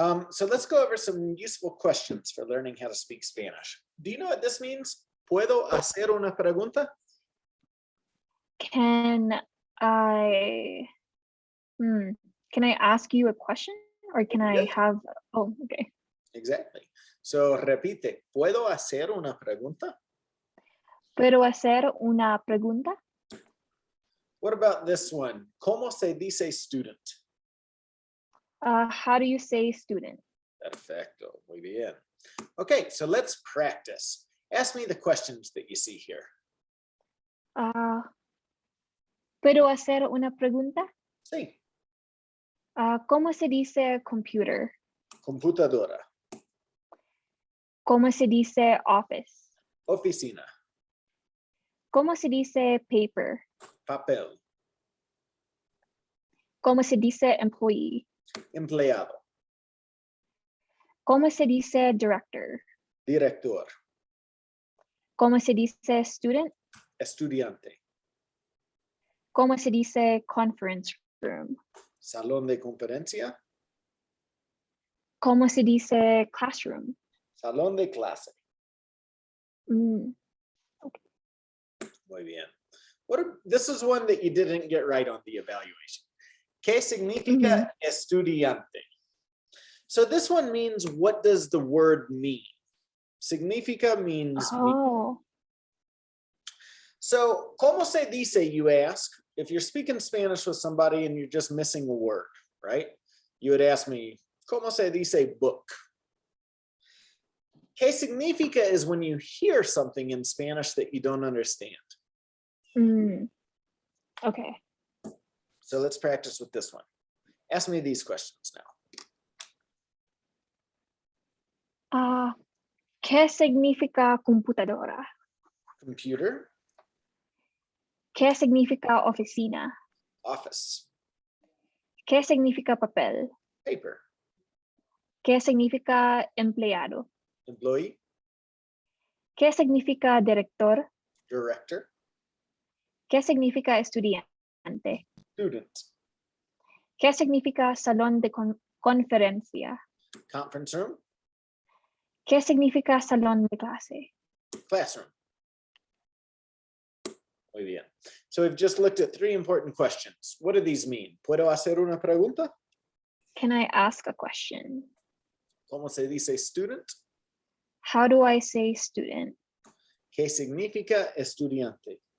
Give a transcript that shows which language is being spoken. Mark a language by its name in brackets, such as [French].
[English] So let's go over some useful questions for learning how to speak Spanish. Do you know what this means? [Spanish] ¿Puedo hacer una pregunta? [English] Can I ask you a question, or can I have, oh, okay. Exactly. So [Spanish] repite, ¿puedo hacer una pregunta? ¿Puedo hacer una pregunta? [English] What about this one? [Spanish] ¿Cómo se dice [English] student? How do you say student? [Spanish] Perfecto. Muy bien. [English] Okay, so let's practice. Ask me the questions that you see here. [Spanish] ¿Puedo hacer una pregunta? Sí. ¿Cómo se dice computer? Computadora. ¿Cómo se dice office? Oficina. ¿Cómo se dice paper? Papel. ¿Cómo se dice employee? Empleado. ¿Cómo se dice director? Director. ¿Cómo se dice student? Estudiante. ¿Cómo se dice conference room? Salón de conferencia. ¿Cómo se dice classroom? Salón de clase. Mm, Muy bien. [English] This is one that you didn't get right on the evaluation. [Spanish] ¿Qué significa estudiante? [English] So this one means, what does the word mean? Significa means mean. Oh, So, [Spanish] ¿cómo se dice, [English] you ask? If you're speaking Spanish with somebody and you're just missing a word, right? You would ask me, [Spanish] ¿cómo se dice [English] book? [Spanish] ¿Qué significa [English] is when you hear something in Spanish that you don't understand. okay. So let's practice with this one. Ask me these questions now. [Spanish] ¿Qué significa computadora? [English] Computer, [Spanish] ¿Qué significa oficina? [English] office, [Spanish] ¿Qué significa papel? [English] paper, [Spanish] ¿Qué significa empleado? [English] employee, [Spanish] ¿Qué significa director? [English] director, [Spanish] ¿Qué significa estudiante? [English] student, [Spanish] ¿Qué significa salón de conferencia? [English] conference room, [Spanish] ¿Qué significa salón de clase? [English] classroom. [Spanish] Muy bien. [English] So we've just looked at 3 important questions. What do these mean? [Spanish] ¿Puedo hacer una pregunta? [English] Can I ask a question? [Spanish] ¿Cómo se dice student? [English] How do I say student? [Spanish] ¿Qué significa estudiante?